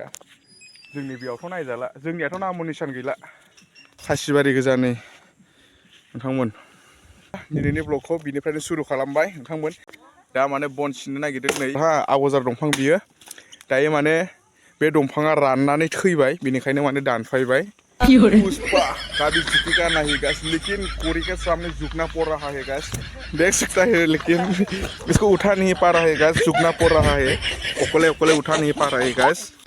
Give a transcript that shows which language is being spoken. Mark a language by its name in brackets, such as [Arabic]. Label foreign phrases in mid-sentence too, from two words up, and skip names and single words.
[Bodo] जोंनि बेयावथ' नायजाला, जोंनियाथ' नामो निसान गैला, खासिबारि गोजानै नोंथांमोन। दिनैनि ब्लगखौ बिनिफ्रायनो सुरु खालामबाय नोंथांमोन। दा माने बन सिननो नागिरदों नै, आवजार दंफां बियो, दायो माने बे दंफाङा राननानै थैबाय, बेनिखायनो माने दानफायबाय। [Hindi] पुष्पा का भी झुकेगा नहीं गैस, लेकिन पूरी के सामने झुकना पड़ रहा है गैस, देख सकता है, लेकिन इसको उठा नहीं पा रहा है गैस, झुकना पड़ रहा है, ओकले ओकले उठा नहीं पा रहा है गैस।